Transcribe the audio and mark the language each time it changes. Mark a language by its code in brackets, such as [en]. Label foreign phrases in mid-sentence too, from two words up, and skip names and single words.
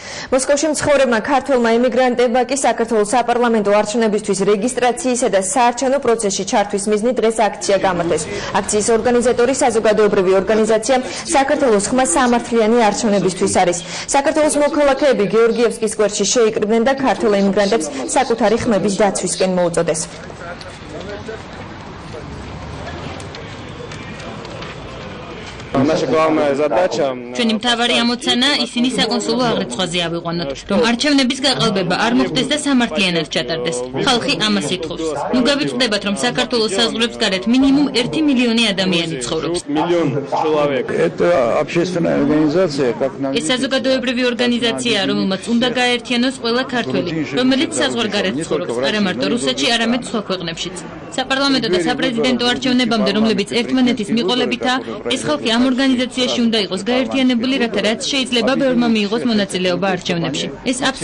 [ka] მოსკოვში მცხოვრებმა ქართველმა ემიგრანტებმა კი საქართველოს საპარლამენტო არჩევნებისთვის რეგისტრაციისა და საარჩევნო პროცესში ჩართვის მიზნით დღეს აქცია გამართეს. აქციის ორგანიზატორი საზოგადოებრივი ორგანიზაცია საქართველოს ხმა სამართლიანი არჩევნებისთვის არის. საქართველოს მოქალაქეები გეორგიევსკის სკვერში შეიკრიბნენ და ქართველ ემიგრანტებს საკუთარი ხმების დაცვისკენ მოუწოდეს. [ru] Наша главная задача [ka] ჩვენი მთავარი ამოცანა ისინი საკონსულო აღრიცხვაზე ავიყვანოთ, რომ არჩევნების გაყალბება არ მოხდეს და სამართლიანად ჩატარდეს. ხალხი ამას ითხოვს. ნუ გავიწყდებათ, რომ საქართველოს საზღვრებს გარეთ მინიმუმ 1 მილიონი ადამიანი ცხოვრობს. [ru] миллион человек. Это общественная организация, как нам [ka] ეს საზოგადოებრივი ორგანიზაცია, რომელმაც უნდა გააერთიანოს ყველა ქართველი, რომელიც საზღვარგარეთ ცხოვრობს, არა მარტო რუსეთში, არამედ სხვა ქვეყნებშიც. საპარლამენტო და საპრეზიდენტო არჩევნებამდე, რომლებიც ერთმანეთის მიყოლებითაა, ეს ხალხი ამ ორგანიზაციაში უნდა იყოს გაერთიანებული, რაც შეიძლება ბევრმა მიიღოს მონაწილეობა არჩევნებში.